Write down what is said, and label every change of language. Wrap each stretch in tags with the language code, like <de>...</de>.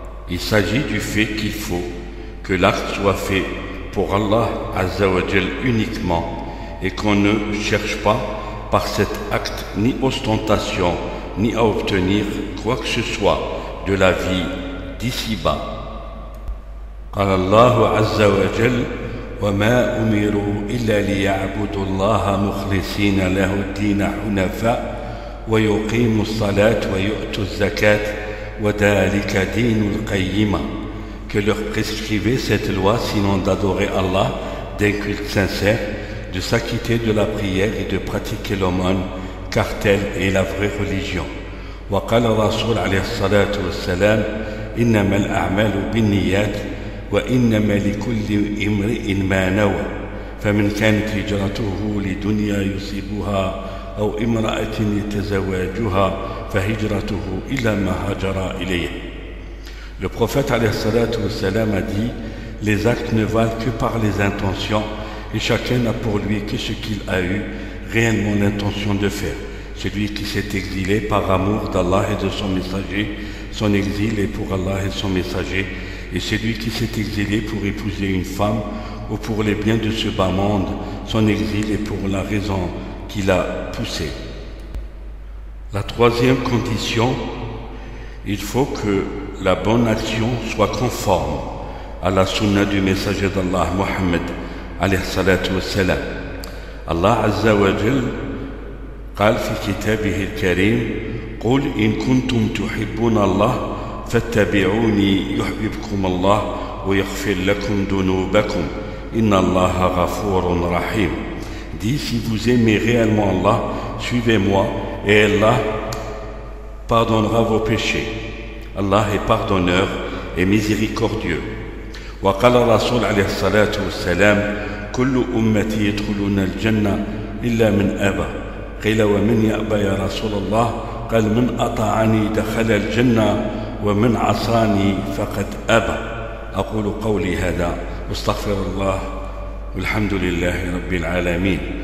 <fr>Il s'agit du fait qu'il faut que l'acte soit fait pour Allah Azza wa Jal uniquement et qu'on ne cherche pas par cet acte ni ostentation ni à obtenir quoi que ce soit de la vie d'ici-bas.</fr> <ar>قال الله عز وجل وما أمروا إلا ليعبدوا الله مخلصين له الدين حنفاء ويقيموا الصلاة ويؤتوا الزكاة وذلك دين القيمة.</ar> <fr>Que leur prescrivait cette loi sinon d'adorer Allah d'un culte sincère, de s'acquitter de la prière et de pratiquer l'aumône, car telle est la vraie religion.</fr> <ar>وقال الرسول عليه الصلاة والسلام إنما الأعمال بالنيات وإنما لكل امرئ ما نوى فمن كانت هجرته لدنيا يصيبها أو امرأة يتزوجها فهجرته إلى ما هاجر إليه.</ar> <fr>Le prophète alayhi salatu wa salam a dit, les actes ne valent que par les intentions et chacun n'a pour lui que ce qu'il a eu réellement l'intention de faire. Celui qui s'est exilé par amour d'Allah et de son messager, son exil est pour Allah et son messager, et celui qui s'est exilé pour épouser une femme ou pour les biens de ce bas monde, son exil est pour la raison qui l'a poussé. La troisième condition, il faut que la bonne action soit conforme à la sunna du messager d'Allah, Muhammad alayhi salatu wa salam.</fr> <ar>Allah Azza wa Jal قال في كتابه الكريم قل إن كنتم تحبون الله فاتبعوني يحببكم الله ويغفر لكم ذنوبكم إن الله غفور رحيم.</ar> <fr>Dit, si vous aimez réellement Allah, suivez-moi et Allah pardonnera vos péchés. Allah est pardonneur et miséricordieux.</fr> <ar>وقال الرسول عليه الصلاة والسلام كل أمتي يدخلون الجنة إلا من أبى. قيل ومن يأبى يا رسول الله؟ قال من أطاعني دخل الجنة ومن عصاني فقد أبى. أقول قولي هذا واستغفر الله والحمد لله رب العالمين.</ar>